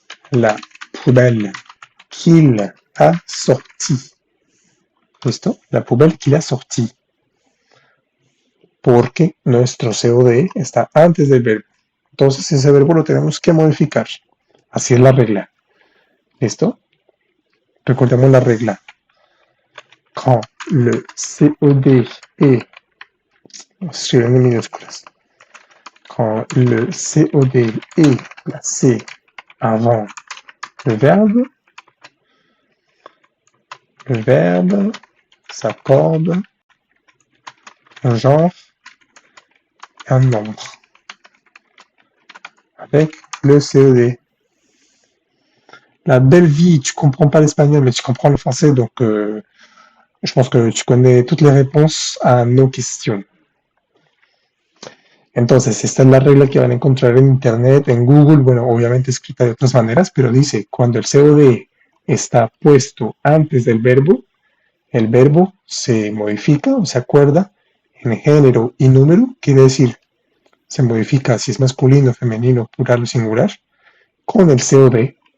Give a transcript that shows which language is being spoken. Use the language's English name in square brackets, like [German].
[French] La poubelle qu'il a sorti. [Spanish] ¿Listo? [French] La poubelle qu'il a sorti. [Spanish] Porque nuestro COD está antes del verbo. Entonces ese verbo lo tenemos que modificar. Así es la regla. ¿Listo? Recordemos la regla. [French] Quand le COD est, [Spanish] escriben en minúsculas. [French] Quand le COD est placé avant le verbe s'accorde un genre et un nombre avec le COD. La belle vie, tu comprends pas l'espagnol, mais tu comprends le français, donc je pense que tu connais toutes les réponses a nos questions. [Spanish] Entonces, esta es la regla que van a encontrar en internet, en Google, bueno, obviamente escrita de otras maneras, pero dice, cuando el COD está puesto antes del verbo, el verbo se modifica o se acuerda en género y número, quiere decir, se modifica si es masculino, femenino, plural o singular, con el COD.